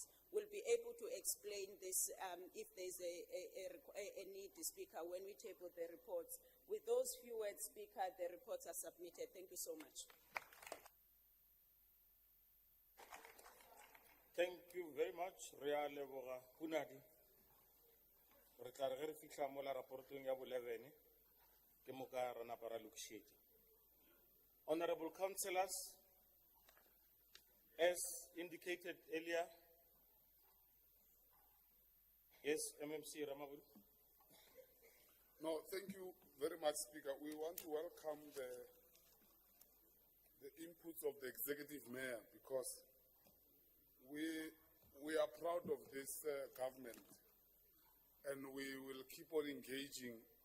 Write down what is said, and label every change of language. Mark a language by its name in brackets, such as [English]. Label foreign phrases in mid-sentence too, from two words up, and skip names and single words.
[English] We'll be able to explain this if there's a need, Speaker, when we table the reports. With those few words, Speaker, the reports are submitted. Thank you so much. Thank you very much, [Northern Sotho] Rea Leboga Kunadi. Re tla re ge re fitlha mo la raportong ya bo 11 ke mo ka rona para lokšetša. [English] Honorable councillors, as indicated earlier, yes, MMC Ramabul. No, thank you very much, Speaker. We want to welcome the inputs of the executive mayor because we are proud of this government, and we will keep on engaging.